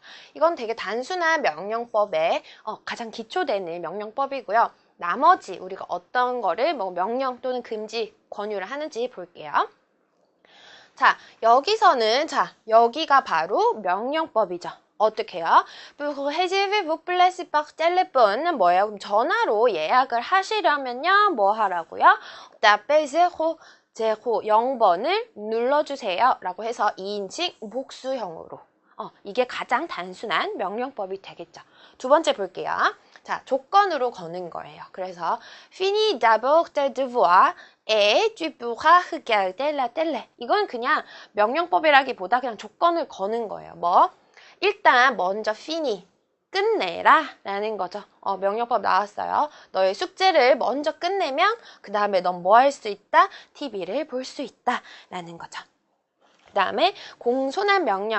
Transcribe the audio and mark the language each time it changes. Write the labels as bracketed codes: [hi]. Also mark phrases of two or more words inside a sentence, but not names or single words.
[ko] 이건 되게 단순한 명령법의 가장 기초되는 명령법이고요. 나머지 우리가 어떤 거를 뭐 명령 또는 금지, 권유를 하는지 볼게요. 자, 여기서는 여기가 바로 명령법이죠. 어떻게 해요? [fr] Pouvez-vous placer par téléphone 뭐예요? [ko] 그럼 전화로 예약을 하시려면요. 뭐 하라고요? Tapez 0번을 눌러주세요. 라고 해서 2인칭 복수형으로. 이게 가장 단순한 명령법이 되겠죠. 두 번째 볼게요. 자, 조건으로 거는 거예요. [fr] 그래서 Finis d'abord tes devoirs et tu pourras regarder la télé. [ko] 이건 그냥 명령법이라기보다 그냥 조건을 거는 거예요. 뭐? 일단 먼저 fini, 끝내라 라는 거죠. 명령법 나왔어요. 너의 숙제를 먼저 끝내면 그 다음에 넌 뭐 할 수 있다? TV를 볼 수 있다 라는 거죠. 그 다음에 공손한 명령.